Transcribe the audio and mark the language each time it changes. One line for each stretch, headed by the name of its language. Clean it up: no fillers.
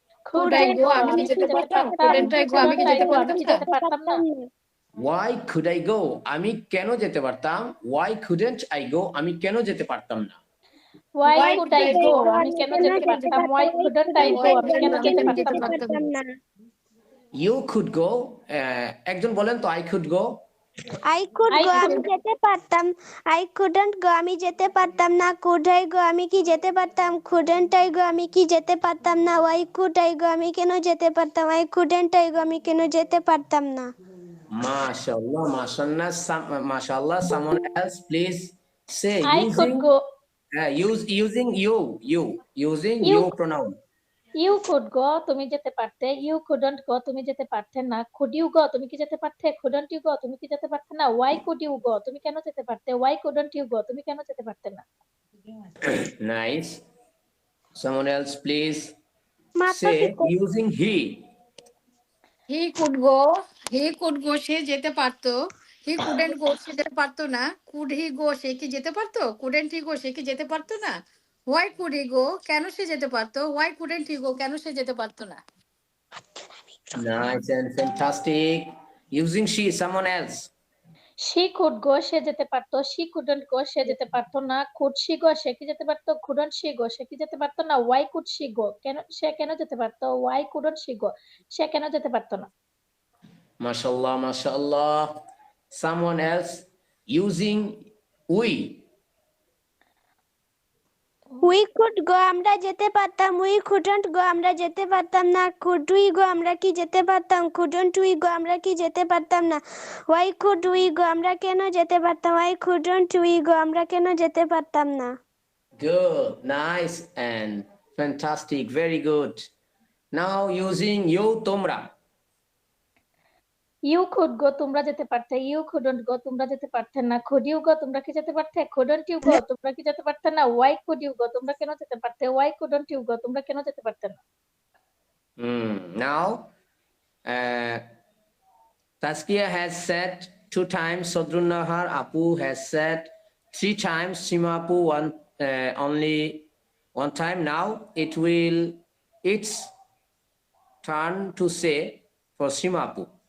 English: Could I go,
Bangla: আমি কি যেতে পারতাম?
English: Couldn't I go,
Bangla: আমি কি যেতে পারতাম না।
English: Why could I go,
Bangla: আমি কেন যেতে পারতাম?
English: Why couldn't I go,
Bangla: আমি কেন যেতে পারতাম না?
English: Why could I go,
Bangla: আমি কেন যেতে পারতাম?
English: Why couldn't I go,
Bangla: আমি কেন যেতে পারতাম না।
English: You could go,
Bangla: একজন বলেন তো
English: I could go. I could go,
Bangla: আমি যেতে পারতাম।
English: I couldn't go,
Bangla: আমি যেতে পারতাম না।
English: Could I go,
Bangla: আমি কি যেতে পারতাম?
English: Couldn't I go,
Bangla: আমি কি যেতে পারতাম না।
English: Why could I go,
Bangla: আমি কেন যেতে পারতাম?
English: Why couldn't I go,
Bangla: আমি কেন যেতে পারতাম না।
Arabic: Mashallah, mashallah.
English: Someone else, please say. I could go. Using using you pronoun. You could go,
Bangla: তুমি যেতে পারতে।
English: You couldn't go,
Bangla: তুমি যেতে পারতে না।
English: Could you go,
Bangla: তুমি কি যেতে পারতে?
English: Couldn't you go,
Bangla: তুমি কি যেতে পারতে না।
English: Why could you go,
Bangla: তুমি কেন যেতে পারতে?
English: Why couldn't you go,
Bangla: তুমি কেন যেতে পারতে না।
English: Nice. Someone else, please say. Using he. He could go,
Bangla: সে যেতে পারতো।
English: He couldn't go,
Bangla: সে যেতে পারতো না।
English: Could he go,
Bangla: সে কি যেতে পারতো?
English: Couldn't he go,
Bangla: সে কি যেতে পারতো না।
English: Why could he go,
Bangla: কেন সে যেতে পারতো?
English: Why couldn't he go,
Bangla: কেন সে যেতে পারতো না।
English: Nice and fantastic. Using she, someone else. She could go,
Bangla: সে যেতে পারতো।
English: She couldn't go,
Bangla: সে যেতে পারতো না।
English: Could she go,
Bangla: সে কি যেতে পারতো?
English: Couldn't she go,
Bangla: সে কি যেতে পারতো না।
English: Why could she go,
Bangla: সে কেন যেতে পারতো?
English: Why couldn't she go,
Bangla: সে কেন যেতে পারতো না।
English: Mashallah, mashallah. Someone else. Using we. We could go,
Bangla: আমরা যেতে পারতাম।
English: We couldn't go,
Bangla: আমরা যেতে পারতাম না।
English: Could we go,
Bangla: আমরা কি যেতে পারতাম।
English: Couldn't we go,
Bangla: আমরা কি যেতে পারতাম না।
English: Why could we go,
Bangla: আমরা কেন যেতে পারতাম।
English: Why couldn't we go,
Bangla: আমরা কেন যেতে পারতাম না।
English: Good, nice and fantastic, very good. Now using you, তোমরা. You could go,
Bangla: তোমরা যেতে পারতে।
English: You couldn't go,
Bangla: তোমরা যেতে পারতে না।
English: Could you go,
Bangla: তোমরা কি যেতে পারতে।
English: Couldn't you go,
Bangla: তোমরা কি যেতে পারতে না।
English: Why could you go,
Bangla: তোমরা কেন যেতে পারতে।
English: Why couldn't you go,
Bangla: তোমরা কেন যেতে পারতে না।
English: Now Taskia has said 2 times, Sadrun Nahar Apu has said 3 times, Sima Apu only 1 time. Now it's turn to say for Sima Apu.